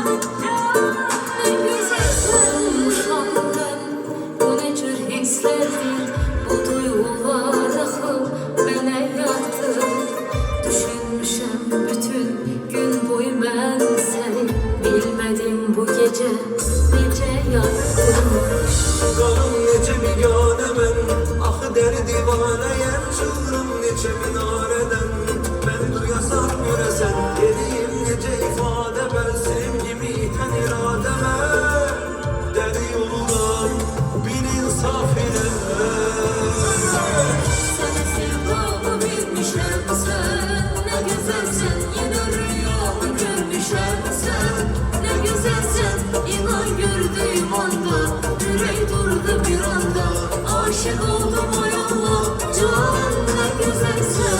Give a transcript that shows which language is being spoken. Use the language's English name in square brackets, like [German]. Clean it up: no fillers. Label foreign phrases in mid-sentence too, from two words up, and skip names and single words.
[Turkish] Ne güzelsen uşağımdan bu ne tür hislerdir. Bu duygular akıl bana yattı. Düşünmüşem bütün gün boyu ben seni. Bilmedim bu gece nece yattım. [Azerbaijani] Qalım necə biganə mən, axı dəri divanəyəm, çığırım neçə minarədən. Mən duyasam görəsən, dediyim necə ifadə, mən sevgimi itən iradəmə. Dəri yoludan bir insaf ilə. [Turkish] Sana sevdamı bilmişəm sen. Ne güzelsen yine rüyamı görmüşəm sen. Ne güzelsen inan gördüğüm anda yüreği durdu bir anda. Aşık oldum o yolla can ne güzelsen.